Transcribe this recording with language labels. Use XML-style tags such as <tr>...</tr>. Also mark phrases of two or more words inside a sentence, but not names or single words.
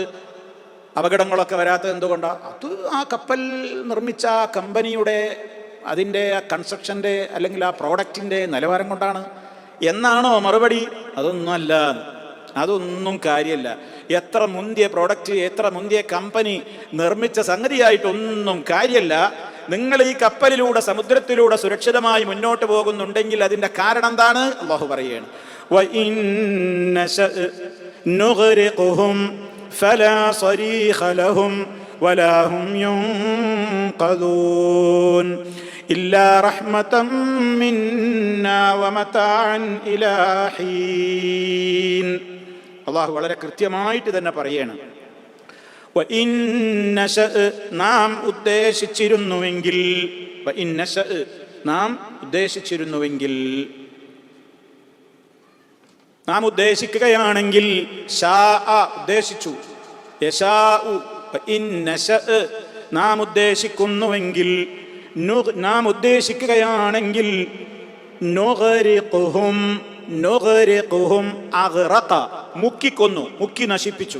<ml>അപകടങ്ങളൊക്കെ വരാത്തത് എന്തുകൊണ്ടാണ്? അത് ആ കപ്പൽ നിർമ്മിച്ച ആ കമ്പനിയുടെ അതിൻ്റെ ആ കൺസ്ട്രക്ഷൻ്റെ അല്ലെങ്കിൽ ആ പ്രോഡക്റ്റിൻ്റെ നിലവാരം കൊണ്ടാണ് എന്നാണോ മറുപടി? അതൊന്നുമല്ല, അതൊന്നും കാര്യമല്ല. എത്ര മുന്തിയ പ്രോഡക്റ്റ്, എത്ര മുന്തിയ കമ്പനി നിർമ്മിച്ച സംഗതിയായിട്ടൊന്നും കാര്യമല്ല. നിങ്ങൾ ഈ കപ്പലിലൂടെ സമുദ്രത്തിലൂടെ സുരക്ഷിതമായി മുന്നോട്ട് പോകുന്നുണ്ടെങ്കിൽ അതിൻ്റെ കാരണം എന്താണ്? അല്ലാഹു പറയുകയാണ്,</ml> <ar>فلا صريخ لهم ولا هم ينقذون إلا رحمة منا ومتاعا إلى حين.</ar> <ml>അള്ളാഹു വളരെ കൃത്യമായിട്ട് തന്നെ പറയണം, നാം ഉദ്ദേശിച്ചിരുന്നുവെങ്കിൽ, നാം ഉദ്ദേശിക്കുകയാണെങ്കിൽ, ഉദ്ദേശിച്ചു, നാം ഉദ്ദേശിക്കുന്നുവെങ്കിൽ, നാം ഉദ്ദേശിക്കുകയാണെങ്കിൽ, മുക്കിക്കൊന്നു, മുക്കി നശിപ്പിച്ചു.</ml>